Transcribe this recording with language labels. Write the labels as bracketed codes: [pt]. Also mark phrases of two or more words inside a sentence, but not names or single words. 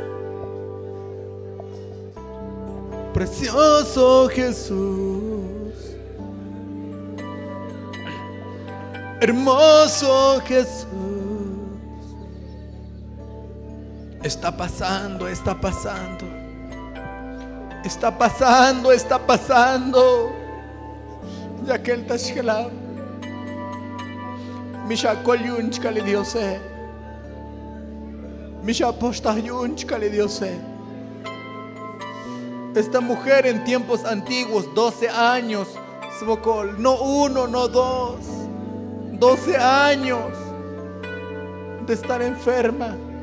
[es] Precioso Jesús, hermoso Jesús. Está pasando, está pasando. Está pasando, está pasando. Ya que el tashkala. Misha kolyunch kali diose. Misha postayunch kali diose. Esta mujer en tiempos antiguos, 12 años, no 1, no 2, 12 años de estar enferma.